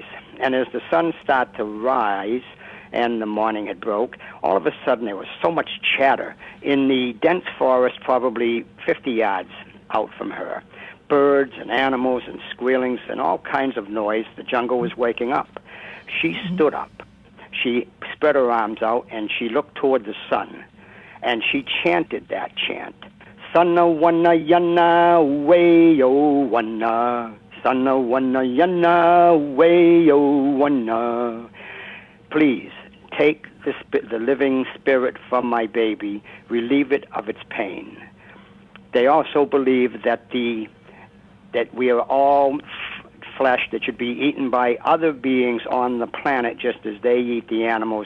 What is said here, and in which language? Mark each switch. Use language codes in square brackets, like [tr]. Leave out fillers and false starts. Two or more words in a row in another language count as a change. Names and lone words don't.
[en] And as the sun started to rise and the morning had broke, all of a sudden there was so much chatter in the dense forest probably 50 yards out from her. Birds and animals and squealings and all kinds of noise. The jungle was waking up. She stood up. She spread her arms out and she looked toward the sun. And she chanted that chant. Sana wana yana wayo wana. Sana wana yana wayo wana. Please take the living spirit from my baby, relieve it of its pain. They also believe that we are all flesh that should be eaten by other beings on the planet, just as they eat the animals.